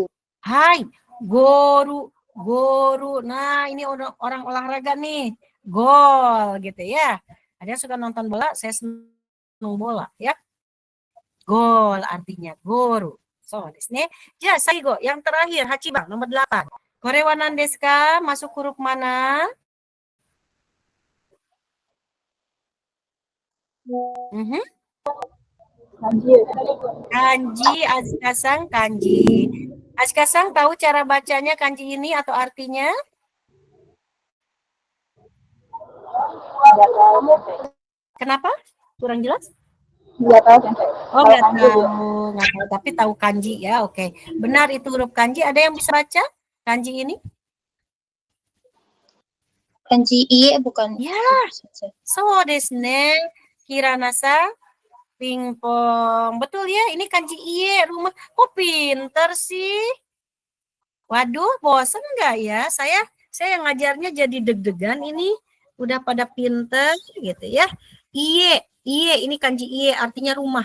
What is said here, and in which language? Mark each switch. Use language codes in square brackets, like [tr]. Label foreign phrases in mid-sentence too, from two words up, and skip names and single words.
[ja] はい、ゴール。ゴール. [id] Nah, ini orang olahraga nih. Gol gitu ya. Ada yang suka nonton bola, saya senang bola ya. Gol artinya goru. [ja] そうですね. [id] Ya, saigo yang terakhir Hachibang nomor 8. [ja] これは何ですか? [id] Masuk huruf mana? Kanji, Azka-san, kanji. Azka-san tahu cara bacanya kanji ini atau artinya? Kenapa? Kurang jelas? Nggak tahu sensei. Oh, Kalau nggak kanji tahu, belum. nggak tahu, tapi tahu kanji ya. Oke, benar itu huruf kanji. Ada yang bisa baca kanji ini? Kanji iye bukan. Ya, Sensei. [ja] so desu ne. Kiranasa, [id] pingpong. Betul ya, ini kanji iye rumah. Kok pinter sih? Waduh, bosan nggak ya? Saya yang ngajarnya jadi deg-degan ini. Udah pada pinter gitu ya. Iye ini kanji iye artinya rumah.